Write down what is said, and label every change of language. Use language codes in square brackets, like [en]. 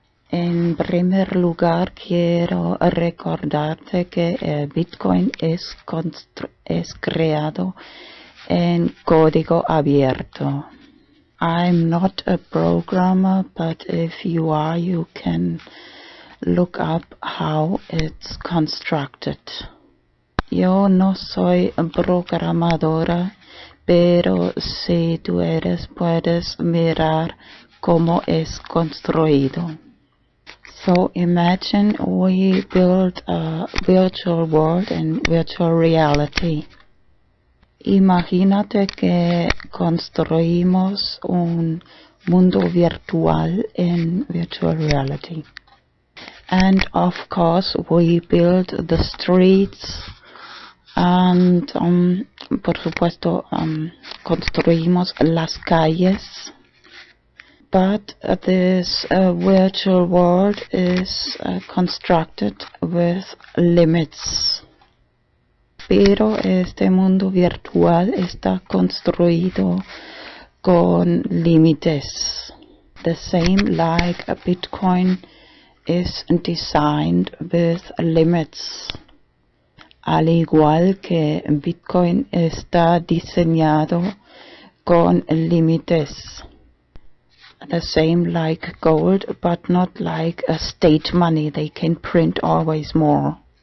[es] En primer lugar, quiero recordarte que Bitcoin es creado en código abierto. [en] I'm not a programmer, but if you are, you can look up how it's constructed. [es] Yo no soy programadora, pero si tú eres, puedes mirar cómo es construido. [en] So imagine we build a virtual world in virtual reality. [es] Imagínate que construimos un mundo virtual [en] in virtual reality. And of course we build the streets and [es] por supuesto construimos las calles. [en] But this virtual world is constructed with limits. [es] Pero este mundo virtual está construido con límites. [en] The same like a Bitcoin is designed with limits. [es] Al igual que Bitcoin está diseñado con límites. [en] The same like gold, but not like a state money. They can print always more.